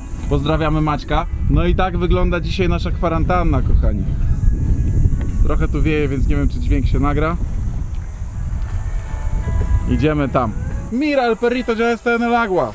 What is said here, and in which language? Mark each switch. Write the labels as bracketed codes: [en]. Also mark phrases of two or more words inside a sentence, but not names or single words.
[pl] Pozdrawiamy Maćka. No i tak wygląda dzisiaj nasza kwarantanna, kochani. Trochę tu wieje, więc nie wiem, czy dźwięk się nagra. Idziemy tam. [es] Mira, el perrito ya está en el agua.